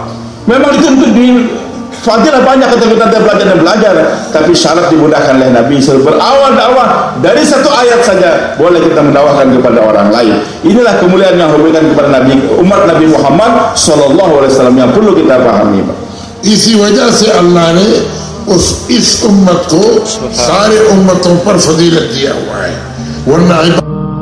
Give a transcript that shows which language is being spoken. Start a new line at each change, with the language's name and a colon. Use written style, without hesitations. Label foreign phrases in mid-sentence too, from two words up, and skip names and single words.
Indonesian: Memang itu untuk fadilah banyak ketika kita belajar dan belajar, tapi syarat dimudahkan oleh Nabi berawal dakwah dari 1 ayat saja boleh kita mendakwahkan kepada orang lain. Inilah kemuliaan yang diberikan kepada Nabi, umat Nabi Muhammad SAW yang perlu kita pahami.
Hindi: इसी वजह से अल्लाह ने इस उम्मत को सारे उम्मतों पर फजीलत दिया हुआ है, वरना